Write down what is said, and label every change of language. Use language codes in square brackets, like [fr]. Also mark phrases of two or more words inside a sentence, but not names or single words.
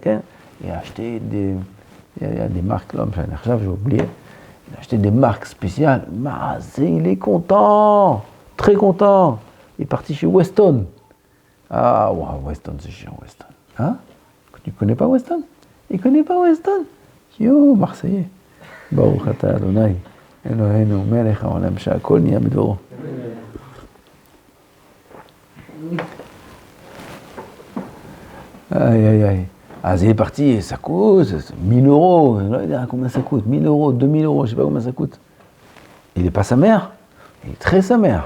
[fr] Il a acheté il y a des marques, là, j'ai oublié. Il a acheté des marques spéciales. Il est content, très content. Il est parti chez Weston. Weston, c'est chiant, Weston. Hein? Tu connais pas Weston? Il connaît pas Weston? Yo, Marseillais. [he] ברוך אתה ה' אלוהינו מלך העולם שהכל נהיה בדברו. Aïe. [fr] Il est parti, et ça coûte 1000 euros. Combien ça coûte? 1000 euros, 2000 euros, je sais pas combien ça coûte. Il n'est pas sa mère, il est très sa mère.